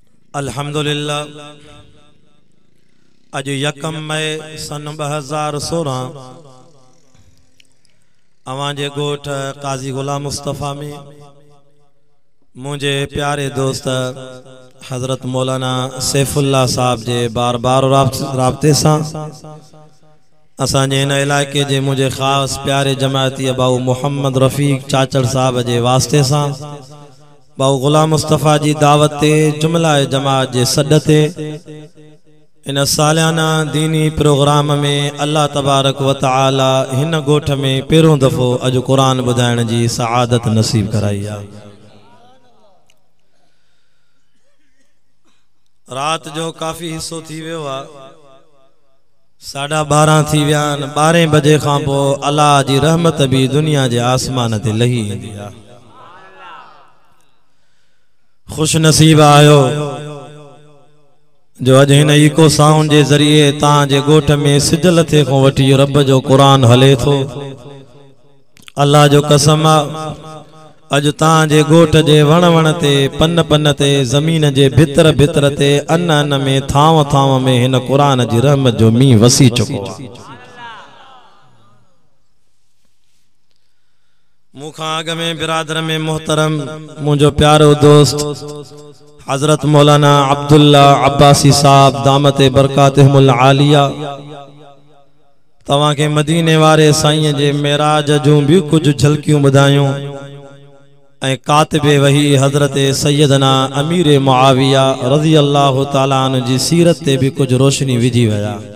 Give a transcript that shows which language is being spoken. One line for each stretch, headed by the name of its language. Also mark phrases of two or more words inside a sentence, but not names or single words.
Sindhi: अल्हम्दुलिल्लाह अज 1 मई सन 2016 अवांजे गोठ काजी गुलाम मुस्तफ़ा में
Urdu: मुझे प्यारे दोस्त
Sindhi: हजरत मौलाना सैफुल्लाह साहब जे बार बार राब्ते सां असांजे इन इलाके जे मुझे ख़ास प्यारे जमाती बाऊ मोहम्मद रफ़ीक चाचड़ साहब जे वास्ते सां बाऊ गुलाम मुस्तफ़ा जी दावत ते जुमला जमात जे सद ते इन सालियाना दीनी प्रोग्राम में अल्लाह
Arabic: تبارك وتعالى
Sindhi: हिन गोठ में पहिरों दफ़ो अज कुरान ॿुधाइण जी सआदत नसीब कराई आहे। रात जो काफ़ी हिस्सो थी वियो आहे, 12:30 थी विया आहिनि। 12 बजे खां पोइ अल्लाह जी रहमत भी दुनिया जे आसमान ते लही ईंदी आहे। खुश नसीब आयो जो अज हिन
English: echo sound
Sindhi: जे ज़रिए तां जे गोठ में सिजल थे को वठी रब जो कुरान हले थो। अल्लाह जो कसम अज तां जे गोठ जे वण वण ते पन पन ते जमीन जे भितर भितर ते अन अन में थाव थाव में हिन कुरान जी रहमत जो मींह वसी चुको आहे। मुखां अग में बिरादर में मोहतरम मुझो प्यारो दोस्त हजरत मौलाना अब्दुल्ला अब्बासी साहब
Arabic: دامت بركاتهم العالية
Sindhi: तवां के मदीने वारे साईं जे मेराज जूं भी कुछ झलकियूं ॿुधायूं ऐं कातिबे वही हजरत सैयदना अमीर मुआविया
Arabic: رضي الله تعالى عنه
Sindhi: जी सीरत ते भी कुछ रोशनी विझी वया।